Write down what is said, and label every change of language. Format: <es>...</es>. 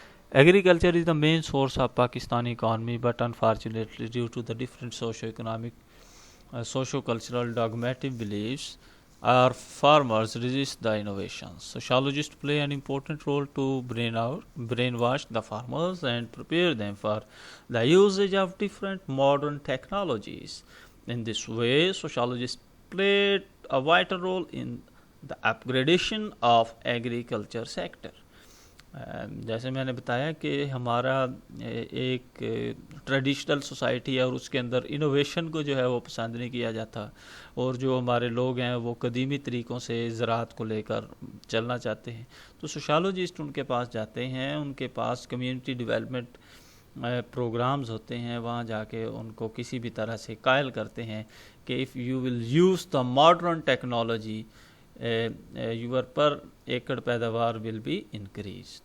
<en>Agriculture is the main source of Pakistani economy, but unfortunately due to the different socio economic socio cultural dogmatic beliefs our farmers resist the innovations. Sociologists play an important role to brainwash the farmers and prepare them for the usage of different modern technologies. In this way, sociologists played a vital role in the upgradation of agriculture sector.</en> <ur>جیسے میں نے بتایا کہ ہمارا ایک traditional society ہے اور اس کے اندر انوویشن کو جو ہے وہ پسند نہیں کیا جاتا، اور جو ہمارے لوگ ہیں وہ قدیمی طریقوں سے زراعت کو لے کر چلنا چاہتے ہیں. تو سوشالوجسٹ ان کے پاس جاتے ہیں، ان کے پاس کمیونٹی ڈیولپمنٹ پروگرامز ہوتے ہیں، وہاں جا کے ان کو کسی بھی طرح سے قائل کرتے ہیں کہ</ur> <en>If you will use the modern technology your per acre پیداوار will be increase.</en>